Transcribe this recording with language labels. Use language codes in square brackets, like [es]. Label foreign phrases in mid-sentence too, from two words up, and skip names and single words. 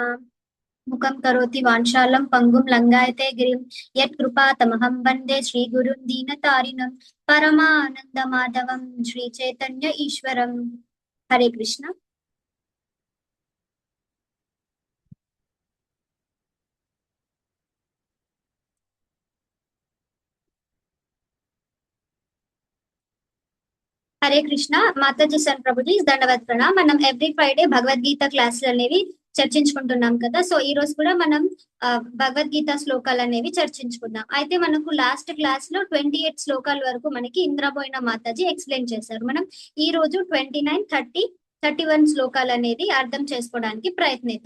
[sa] मुखं करोति वाञ्छालं पङ्गुं लङ्घयते गिरिं यत्कृपातमहं वन्दे श्रीगुरुं दीनतारिणं परमानन्दमाधवं श्रीचैतन्य ईश्वरम्। हरे कृष्ण। హరే కృష్ణ. [te] మాతాజీ సన్ ప్రభుజీ దండవత్ ప్రణామ్. మనం [en] every Friday [te] భగవద్గీత క్లాసులు అనేవి చర్చించుకుంటున్నాం కదా. సో ఈ రోజు కూడా మనం భగవద్గీత శ్లోకాలు అనేవి చర్చించుకుందాం. అయితే మనకు [en] last class [te] లో 28 శ్లోకాల వరకు మనకి ఇంద్రబోయిన మాతాజీ ఎక్స్ప్లెయిన్ చేశారు. మనం ఈ రోజు 29, 30, 31 శ్లోకాలు అనేది అర్థం చేసుకోవడానికి ప్రయత్నిద్దాం.